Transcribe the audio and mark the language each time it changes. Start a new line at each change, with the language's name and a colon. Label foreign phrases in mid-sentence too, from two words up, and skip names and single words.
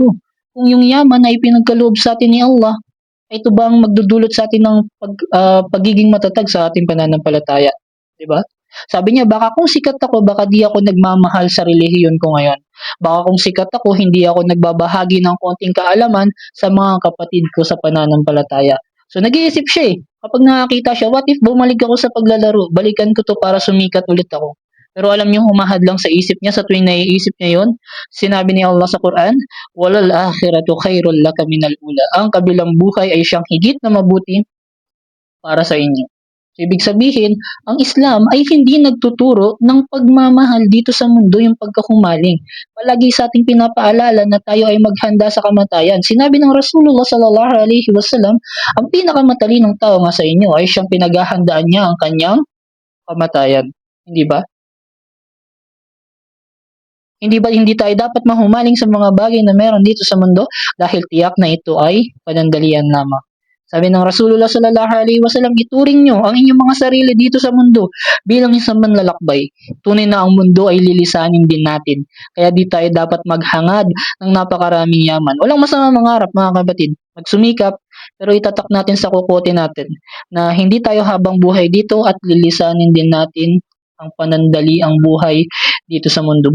Filipino: Kung yung yaman ay pinagkaloob sa atin ni Allah, ito ba ang magdudulot sa atin ng pagiging matatag sa ating pananampalataya? Diba? Sabi niya, baka kung sikat ako, baka di ako nagmamahal sa relihiyon ko ngayon. Baka kung sikat ako, hindi ako nagbabahagi ng konting kaalaman sa mga kapatid ko sa pananampalataya. So, nag-iisip siya eh. Kapag nakakita siya,
English: what if
Filipino: bumalik ako sa paglalaro? Balikan ko to para sumikat ulit ako. Pero alam niyo, humahad lang sa isip niya sa tuwing naiisip niya yon. Sinabi ni Allah sa Quran,
Arabic: "وللآخرة خير لك من الأولى."
Filipino: Ang kabilang buhay ay siyang higit na mabuti para sa inyo. So, ibig sabihin, ang Islam ay hindi nagtuturo ng pagmamahal dito sa mundo, yung pagkahumaling. Palagi sa ating pinapaalala na tayo ay maghanda sa kamatayan. Sinabi ng Rasulullah
Arabic: صلى الله عليه وسلم,
Filipino: ang pinakamatalinong tao nga sa inyo ay siyang pinaghahandaan niya ang kanyang kamatayan. Hindi ba? Hindi tayo dapat mahumaling sa mga bagay na meron dito sa mundo dahil tiyak na ito ay panandalian lamang. Sabi ng Rasulullah
Arabic: صلى الله عليه وسلم,
Filipino: ituring nyo ang inyong mga sarili dito sa mundo bilang isang manlalakbay. Tunay na ang mundo ay lilisanin din natin. Kaya di tayo dapat maghangad ng napakaraming yaman. Walang masama mangarap mga kapatid. Magsumikap, pero itatak natin sa kukote natin na hindi tayo habang buhay dito at lilisanin din natin ang panandali ang buhay dito sa mundo.